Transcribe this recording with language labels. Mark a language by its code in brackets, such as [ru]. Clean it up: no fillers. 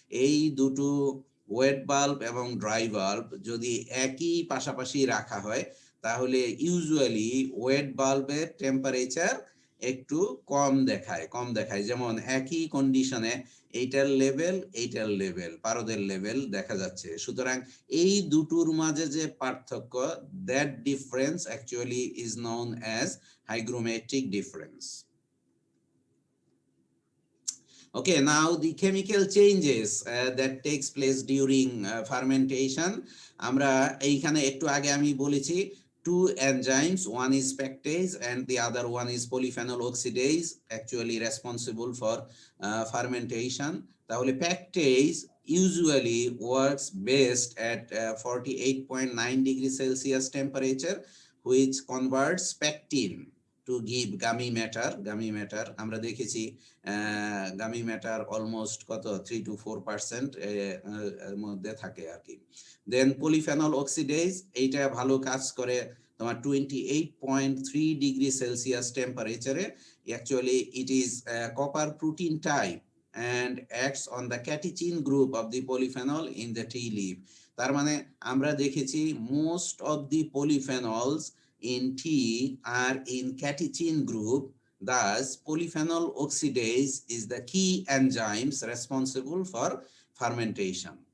[bn] এই দুটো wait bulb এবং ড্রাই বাল্ব যদি একই পাশাপাশি রাখা হয় তাহলে ইউজুয়ালি ওয়েট বাল্বের টেম্পারেচার একটু কম দেখায়, যেমন একই কন্ডিশনে এইটার লেভেল পারদের লেভেল দেখা যাচ্ছে। সুতরাং এই দুটোর মাঝে যে পার্থক্য, [en] That difference actually is known as hygrometric difference. Okay, now the chemical changes that takes place during fermentation. [bn] আমরা এইখানে একটু আগে আমি বলেছি [en] two enzymes, one is pectase and the other one is polyphenol oxidase, actually responsible for fermentation. তাহলে pectase usually works best at 48.9 degrees Celsius temperature, which converts pectin to give gummy matter. [bn] আমরা দেখেছি gummy matter almost কত 3 to 4% এর মধ্যে থাকে আর কি। দেন polyphenol oxidase, এইটা ভালো কাজ করে তোমার 28.3 ডিগ্রি সেলসিয়াস টেম্পারেচারে। [en] Actually it is copper protein type and acts on the catechin group of the polyphenol in the tea leaf. [bn] তার মানে আমরা দেখেছি [en] most of the polyphenols in tea are in catechin group. Thus, polyphenol oxidase is the key enzymes responsible for fermentation.